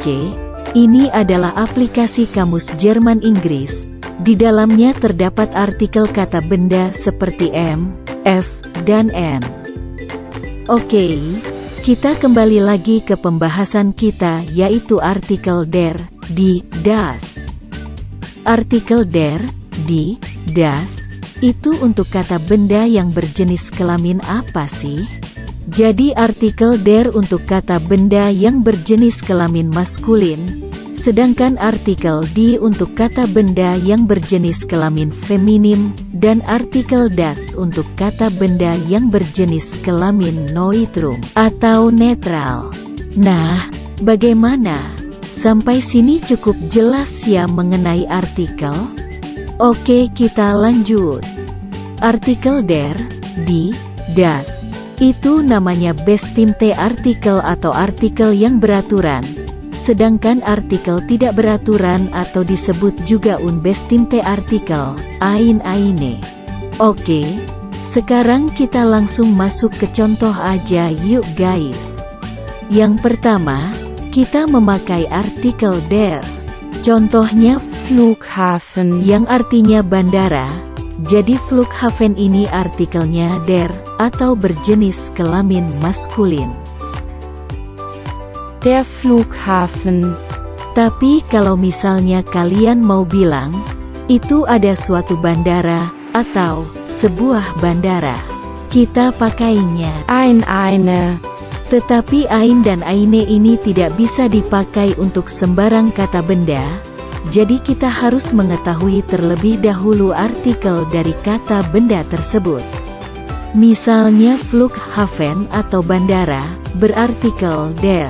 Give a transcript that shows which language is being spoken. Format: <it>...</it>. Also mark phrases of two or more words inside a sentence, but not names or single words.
<id>Ini adalah aplikasi kamus Jerman Inggris. Di dalamnya terdapat artikel kata benda seperti M, F, dan N. Oke, kita kembali lagi ke pembahasan kita yaitu artikel</id> <de>der, die, das.</de> <id>Artikel</id> <de>der, die, das</de> <id>itu untuk kata benda yang berjenis kelamin apa sih? Jadi artikel der untuk kata benda yang berjenis kelamin maskulin, sedangkan artikel die untuk kata benda yang berjenis kelamin feminim, dan artikel das untuk kata benda yang berjenis kelamin neutrum atau netral. Nah, bagaimana? Sampai sini cukup jelas ya mengenai artikel? Oke, kita lanjut. Artikel</id> <de>der, die, das.</de> <id>Itu namanya</id> <de>Bestimte artikel</de> <id>atau artikel yang beraturan. Sedangkan artikel tidak beraturan atau disebut juga</id> <de>unbestimmte artikel, ein, eine.</de> <id>Oke, sekarang kita langsung masuk ke contoh aja yuk guys. Yang pertama, kita memakai artikel der. Contohnya Flughafen yang artinya bandara. Jadi Flughafen ini artikelnya der atau berjenis kelamin maskulin.</id> <de>Der Flughafen.</de> <id>Tapi kalau misalnya kalian mau bilang, itu ada suatu bandara, atau sebuah bandara, kita pakainya</id> <de>ein, eine.</de> <id>Tetapi ein dan eine ini tidak bisa dipakai untuk sembarang kata benda, jadi kita harus mengetahui terlebih dahulu artikel dari kata benda tersebut. Misalnya Flughafen atau bandara, berartikel der.</id>